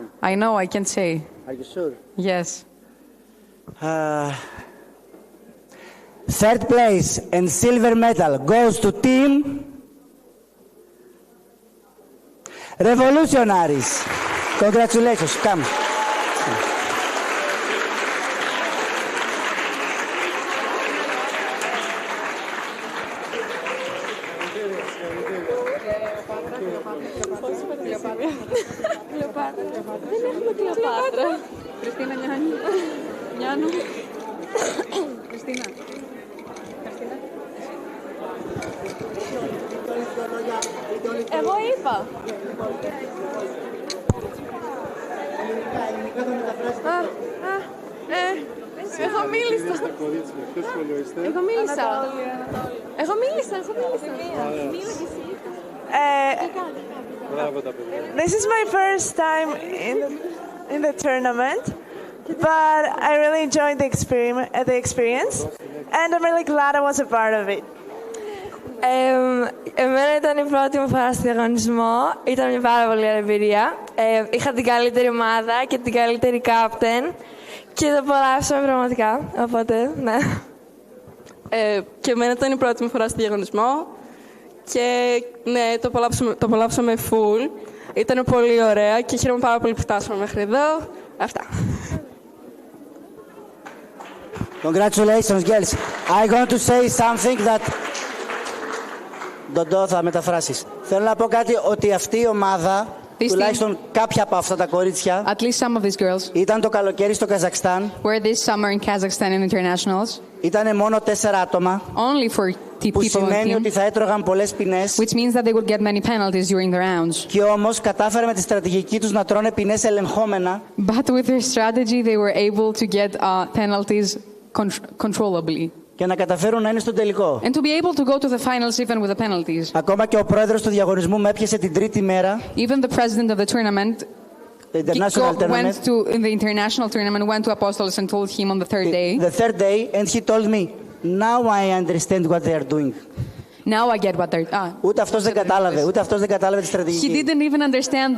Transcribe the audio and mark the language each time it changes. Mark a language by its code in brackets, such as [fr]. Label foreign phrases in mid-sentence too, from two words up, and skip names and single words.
[en] I know, I can say. Are you sure? Yes. Third place and silver medal goes to team Revolutionaries. Congratulations, come. [el] Δεν έχουμε Κλεοπάτρα. Χριστίνα Νιάνου. Χριστίνα. Εγώ είπα. Εγώ μίλησα. [en] This is my first time in the tournament, but I really enjoyed the experience, and I'm really glad I was a part of it. [el] Εμένα ήταν η πρώτη μου φορά στο διαγωνισμό. Ήταν μια πάρα πολύ ωραία εμπειρία. Είχα την καλύτερη ομάδα και την καλύτερη κάπτεν και το απολαύσαμε πραγματικά. Οπότε, ναι. Και εμένα ήταν η πρώτη μου φορά στο διαγωνισμό και ναι, το απολαύσαμε full. Ήταν πολύ ωραία και χαίρομαι πάρα πολύ που φτάσαμε μέχρι εδώ. Αυτά. [en] Congratulations, girls. I'm going to say something that... [el] Ντοντό, θα μεταφράσεις. Θέλω να πω κάτι, ότι αυτή η ομάδα, τουλάχιστον κάποια από αυτά τα κορίτσια, [en] at least some of these girls, [el] ήταν το καλοκαίρι στο Καζακστάν. [en] Were this summer in Kazakhstan in internationals. [el] Ήτανε μόνο 4 άτομα. [en] Only for [el] που [en] people [el] σημαίνει [en] on team, [el] ότι θα έτρωγαν πολλές ποινές. [en] which means that they would get many penalties during the rounds. [el] Και όμως κατάφερε με τη στρατηγική τους να τρώνε ποινές ελεγχόμενα. [en] But with their strategy, they were able to get penalties controllably. [el] Και να καταφέρουν να είναι στον τελικό. [en] And to be able to go to the finals even with the penalties. [el] Ακόμα και ο πρόεδρος του διαγωνισμού με έπιασε την τρίτη μέρα. [en] Even the president of the tournament the international tournament went to in the international tournament went to Apostolos and told him on the third day. The third day, and he told me, now I understand what they are doing. Now I get what they're. [el] Ούτε αυτός δεν κατάλαβε, ούτε αυτός δεν κατάλαβε τη στρατηγική. [en] He didn't even understand.